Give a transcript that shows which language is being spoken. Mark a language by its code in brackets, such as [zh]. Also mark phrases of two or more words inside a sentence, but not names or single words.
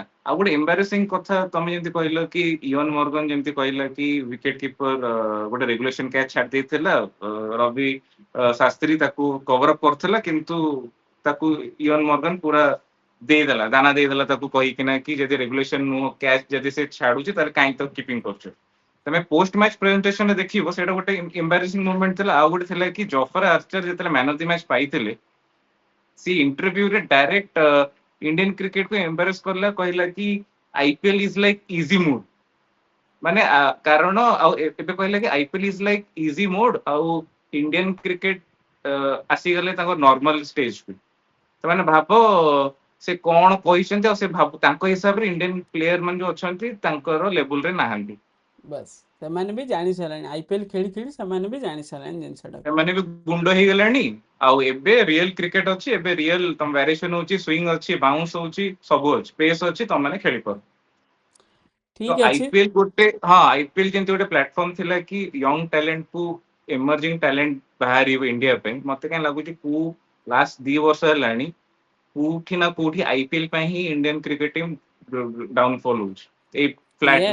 [or] ଆଉ ଗୋଟେ ଏମ୍ବାରେସିଂ କଥା ତମେ ଯେମିତି କହିଲ କି ଇଅନ ମର୍ଗନ ଯେମିତି କହିଲା କି [en] wicket keeper [or] ଗୋଟେ [en] regulation catch [or] ଛାଡି ଦେଇଥିଲା, ରବି ଶାସ୍ତ୍ରୀ ତାକୁ [en] cover up [or] କରୁଥିଲା, କିନ୍ତୁ ତାକୁ ଇଅନ ମର୍ଗନ ପୁରା ଦେଇଦେଲା, ଦାନା ଦେଇଦେଲା ତାକୁ କହିକିନା କି ଯଦି ରେଗୁଲେସନ ନୁହଁ କ୍ୟାଚ୍ ଯଦି ସେ ଛାଡୁଛି ତାହେଲେ କାହିଁକି ତାକୁ କିପିଂ କରୁଛ। ତମେ [en] post match [or] ପ୍ରେଜେଣ୍ଟେସନରେ ଦେଖିବ, ସେଇଟା ଗୋଟେ [en] embarrassing movement [or] ଥିଲା। ଆଉ ଗୋଟେ ଥିଲା କି ଜଫର ଆର୍ଚର ଯେତେବେଳେ [en] man of the match [or] ପାଇଥିଲେ, ସେ ଇଣ୍ଟରଭ୍ୟୁ ରେ ଡାଇରେକ୍ଟ [en] Indian cricket [or] କୁ ଏମ୍ବାରେସ କଲା, କହିଲା କି [en] IPL is like easy mode, [or] ମାନେ କାରଣ ଏବେ କହିଲା କି [en] IPL is like easy mode, [or] आउ [en] Indian cricket [or] ଆସି ଗଲେ ତାକୁ [en] normal stage [or] पे। ତ ମାନେ ଭାବ ସେ କଣ କହିଛନ୍ତି, ଆ ସେ ଭାବ ତାଙ୍କ ହିସାବ ରେ [en] Indian player [or] ମନ ଯୋ ଅଛନ୍ତି ତାଙ୍କର ଲେଭେଲ ରେ ନାହାନ୍ତି। ବାସ୍ ସେମାନେ ବି ଜାଣି ସାରିଲାଣି, ଆଇପିଏଲ୍ ଖେଳି ଖେଳି ସେମାନେ ବି ଜାଣି ସାରିଲାଣି ଜିନିଷଟାକୁ। ମାନେ ବି ଗୁଣ୍ଡ ହେଇଗଲାଣି, ଆଉ ଏବେ [en] real cricket [or] ଅଛି, ଏବେ ରିଏଲ ତମ ଭ୍ୟାରିଏସନ ହଉଛି, ସୁଇଙ୍ଗ ଅଛି, ବାଉନ୍ସ ହଉଛି, ସବୁ ଅଛି, ପେସ୍ ଅଛି, ତମମାନେ ଖେଳିପାର। ତ ଠିକ ଅଛି। ଆଇପିଏଲ ଗୋଟେ, ହଁ ଆଇପିଏଲ ଯେମିତି ଗୋଟେ ପ୍ଲାଟଫର୍ମ ଥିଲା କି [en] young talent [or] କୁ, [en] emerging talent [or] ବାହାରିବ ଇଣ୍ଡିଆ ପାଇଁ, ମତେ କାହିଁ ଲାଗୁଛି ଲାଷ୍ଟ 2 ବର୍ଷ ହେଲାଣି କୋଉଠି ନା କୋଉଠି ଆଇପିଏଲ ପାଇଁ ହିଁ [en] Indian cricket team downfall [or] ହଉଛି, ଏଇ ଫ୍ଲାଟ